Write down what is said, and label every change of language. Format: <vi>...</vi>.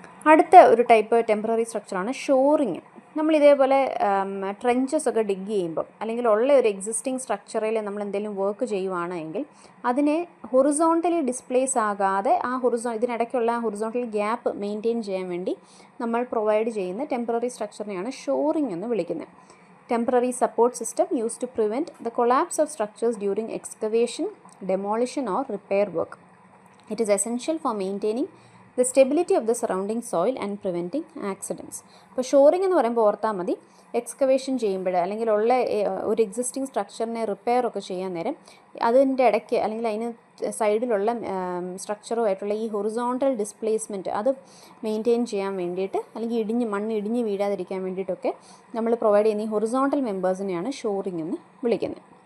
<ml>അടുത്ത ഒരു type temporary സ്ട്രക്ചറാണ് shoring. നമ്മൾ ഇതേപോലെ ട്രെഞ്ചസ് ഒക്കെ ഡിഗ് ചെയ്യുമ്പോൾ അല്ലെങ്കിൽ ഉള്ള ഒരു എക്സിസ്റ്റിംഗ് സ്ട്രക്ചറിൽ നമ്മൾ എന്തെങ്കിലും വർക്ക് ചെയ്യുവാണെങ്കിൽ അതിനെ ഹൊറിസോണ്ടലി ഡിസ്പ്ലേസ് ആകാതെ ഇതിനിടയ്ക്കുള്ള ആ ഹൊറിസോണ്ടൽ ഗ്യാപ്പ് മെയിൻറ്റെയിൻ ചെയ്യാൻ വേണ്ടി നമ്മൾ പ്രൊവൈഡ് ചെയ്യുന്ന ടെമ്പററി സ്ട്രക്ചറിനെയാണ് ഷോറിങ് എന്ന് വിളിക്കുന്നത്.</ml> <en>Temporary support system use to prevent the collapse of structures during excavation, demolition or repair work. It is essential for maintaining the stability of the surrounding soil and preventing accidents.</en> <ml>അപ്പോൾ shoring എന്ന് പറയുമ്പോൾ ഓർത്താൽ മതി, excavation ചെയ്യുമ്പോൾ അല്ലെങ്കിൽ ഉള്ള ഒരു existing സ്ട്രക്ചറിനെ repair ഒക്കെ ചെയ്യാൻ നേരം അതിൻ്റെ ഇടയ്ക്ക് അല്ലെങ്കിൽ അതിന് സൈഡിലുള്ള സ്ട്രക്ചറുമായിട്ടുള്ള ഈ ഹൊറിസോണ്ടൽ ഡിസ്പ്ലേസ്മെൻറ്റ് അത് മെയിൻറ്റെയിൻ ചെയ്യാൻ വേണ്ടിയിട്ട് അല്ലെങ്കിൽ മണ്ണ് ഇടിഞ്ഞ് വീഴാതിരിക്കാൻ വേണ്ടിയിട്ടൊക്കെ നമ്മൾ പ്രൊവൈഡ് ചെയ്യുന്ന ഈ ഹൊറിസോണ്ടൽ മെമ്പേഴ്സിനെയാണ് ഷോറിങ് എന്ന് വിളിക്കുന്നത്.</ml>